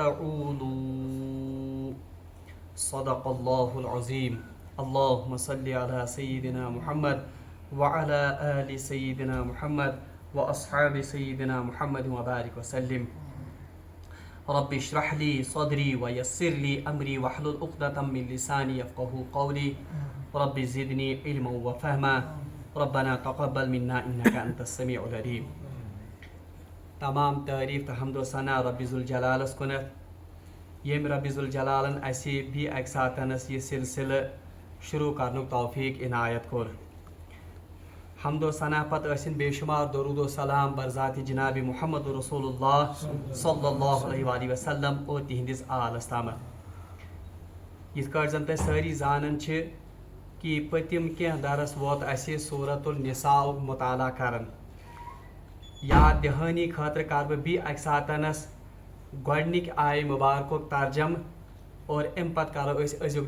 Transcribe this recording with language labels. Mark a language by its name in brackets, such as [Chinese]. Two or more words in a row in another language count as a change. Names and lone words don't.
[Arabic] تعولوا صدق الله العظيم اللهم صل على سيدنا محمد وعلى آل سيدنا محمد وأصحاب سيدنا محمد وبارك وسلم رب اشرح لي صدري ويسر لي أمري واحلل عقدة من لساني يفقهوا قولي رب زدني علما وفهما ربنا تقبل منا إنك أنت السميع العليم [Kashmiri] تمام تعریف تو حمد و ثنا رب ذوالجلالس کنت یم رب ذوالجلالن اسی بھی اک ساتنس یہ سلسلہ شروع کرنک توفیق عنایت کور حمد و ثنا پتہ ٲسِن بے شمار درود و سلام برذات جناب محمد رسول اللہ [Arabic] صلی اللہ علیہ وآلہ وسلم [Kashmiri] اور تہندس آلس تامت یِتھ کٲٹھۍ زن تُہۍ سٲری زانان چھِ کہ پٔتِم کینٛہہ درس ووت اَسہِ سورۃ النساء مطالعہ کران یاد دہانی خٲطرٕ کر بہٕ بیٚیہِ اکہِ ساتنس گۄڈنِکۍ آیہِ مُبارکُک ترجم اور امہِ پتہٕ کرو أسۍ أزیُک